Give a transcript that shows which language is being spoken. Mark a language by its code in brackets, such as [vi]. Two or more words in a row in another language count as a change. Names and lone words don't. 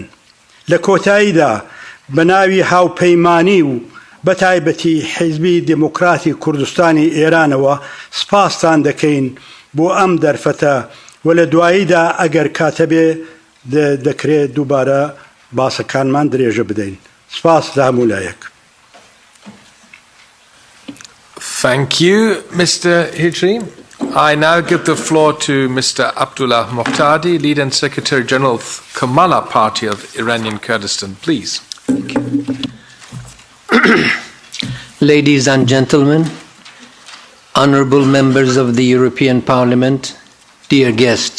[ckb] لە کۆتاییدا بە ناوی هاوپەیمانی و بەتایبەتی حیزبی دموکراتی کوردستانی ئێرانەوە سپاستان دەکەین بۆ ئەم دەرفەتە و لە دواییدا ئەگەر کاتە بێ دەکرێت دووبارە باسەکانمان درێژە بدەین. سپاس لە هەموو لایەک. [en] Thank you, Mr. Hijri. I now give the floor to Mr. Abdullah Muqtadi, Leader and Secretary General of Kamala Party of Iranian Kurdistan. Please. Thank you. Ladies and gentlemen, honourable members of the European Parliament, dear guests.